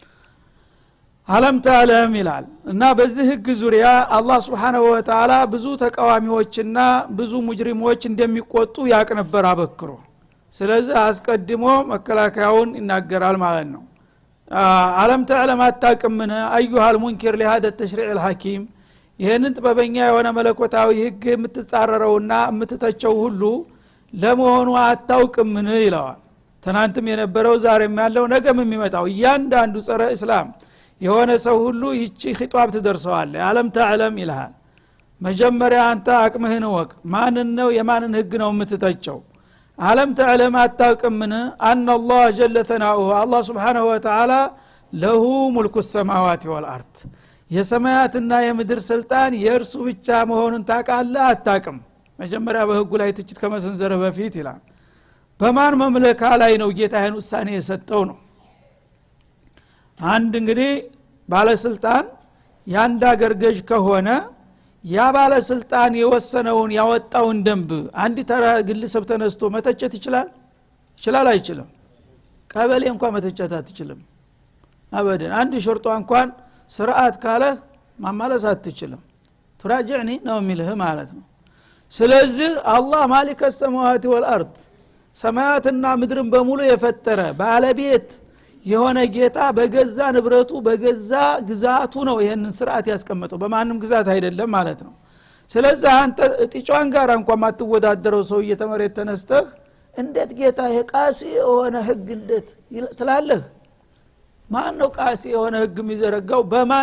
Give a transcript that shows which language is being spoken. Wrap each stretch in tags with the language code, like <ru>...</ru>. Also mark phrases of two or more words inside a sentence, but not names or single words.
<ar>ألم تعلم</ar> <am>ይላል እና በዚህ ህግ ዙሪያ አላህ</am> <ar>سبحانه وتعالى</ar> <am>ብዙ ተቃዋሚዎችና ብዙ ሙጅሪሞች እንደሚቆጡ ያቅ ነበር አበክሮ። ስለዚህ አስቀድሞ መከላከያውን ይናገራል ማለት ነው።</am> <ar>ألم تعلم</ar> <am>አታቅምን</am> <ar>أيها المنكر لهذا التشريع الحكيم</ar> <am>ይሄንን ጥበበኛ የሆነ መለኮታዊ ህግ የምትጻረረውና የምትተቸው ሁሉ ለመሆኑ አታውቅምን ይለዋል። ትናንትም የነበረው ዛሬም ያለው ነገም የሚመጣው እያንዳንዱ ጸረ እስላም የሆነ ሰው ሁሉ ይቺ ኺጧብ ትደርሰዋል።</am> <ar>ألم تعلم</ar> <am>ይልሃል። መጀመሪያ አንተ አቅምህን ወቅ ማንን ነው የማንን ህግ ነው የምትተቸው?</am> <ar>ألم تعلم አታውቅምን أن الله جل ثناؤه አላህ سبحانه وتعالى له ملك السماوات والارض</ar> <am>የሰማያትና የምድር ስልጣን የእርሱ ብቻ መሆኑን ታውቃለህ አታውቅም? መጀመሪያ በህጉ ላይ ትችት ከመሰንዘር በፊት ይላል በማን መምለካ ላይ ነው ጌታ ይሄን ውሳኔ የሰጠው ነው። አንድ እንግዲህ ባለስልጣን ያንድ ሀገር ገዥ ከሆነ ያ ባለስልጣን የወሰነውን ያወጣውን ደንብ አንድ ተራ ግለሰብ ተነስቶ መተቸት ይችላል? ይችላል አይችልም? ቀበሌ እንኳን መተቸት አትችልም አበደን። አንድ ሾርጧ እንኳን ስርዓት ካለ ማማለስ አትችልም። ትራጅዕኒ ነው የሚልህ ማለት ነው። ስለዚህ አላህ</am> <ar>مالك السماوات والارض</ar> <am>ሰማያትና ምድርን በሙሉ የፈጠረ ባለቤት የሆነ ጌታ በገዛ ንብረቱ በገዛ ግዛቱ ነው ይሄንን ስርዓት ያስቀመጠው በማንም ግዛት አይደለም ማለት ነው ስለዚህ አንተ ጢጫን ጋር እንኳን ማትወዳደረው ሰው እየተመረተ ተነስተህ እንዴት ጌታ የቃሲ የሆነ ህግ እንዴት ትላለህ ማን ነው ቃሲ የሆነ ህግ የሚዘረጋው በማን</am>